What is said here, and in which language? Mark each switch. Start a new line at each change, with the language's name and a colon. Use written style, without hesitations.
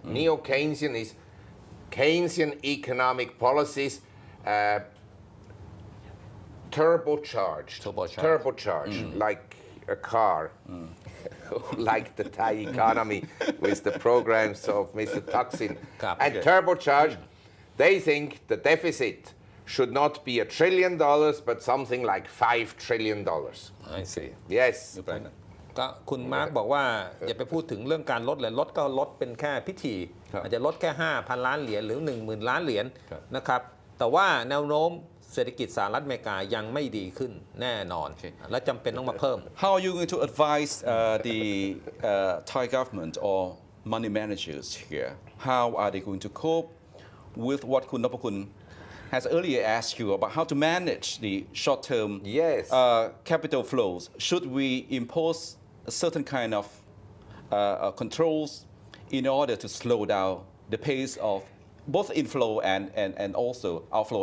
English: Neo-Keynesian is Keynesian economic policies turbocharged, like a car, like the Thai economy with the programs of Mr. Thaksin. And turbocharged, they think the deficit should not be $1 trillion, but something like $5 trillion. I see Yes.
Thai: ก็คุณมาร์กบอกว่าอย่าไปพูดถึงเรื่องการลดเลยลดก็ลดเป็นแค่พิธีอาจจะลดแค่ 5,000 ล้านเหรียญหรือ 10,000 ล้านเหรียญนะครับแต่ว่าแนวโน้มเศรษฐกิจสหรัฐอเมริกายังไม่ดีขึ้นแน่นอนและจำเป็นต้องมาเพิ่ม
English: How are you going to advise the Thai government or money managers here? How are they going to cope with what Kun Nopakun has earlier asked you about how to manage the short-term capital flows? Should we impose a certain kind of controls in order to slow down the pace of both inflow and also outflow?